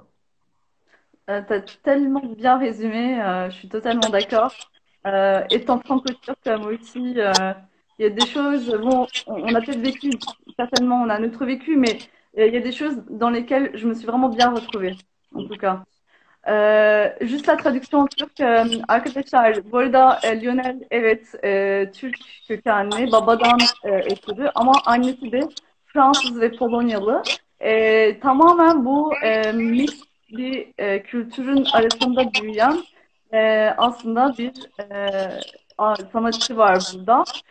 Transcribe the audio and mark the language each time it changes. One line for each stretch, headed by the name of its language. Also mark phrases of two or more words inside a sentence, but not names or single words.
French: T'as tellement bien résumé, je suis totalement d'accord. Étant franco-turc, moi aussi, il y a des choses, bon, on a peut-être vécu, certainement, on a notre vécu, mais il y a des choses dans lesquelles je me suis vraiment bien retrouvée, en tout cas. Juste la traduction en turc.
Turkish: Arkadaşlar, bu arada Lionel evet Türk kökenli babadan ötürü ama annesi de Fransız ve Polonyalı. Tamamen bu mix bir kültürün arasında büyüyen aslında bir sanatçı var burada.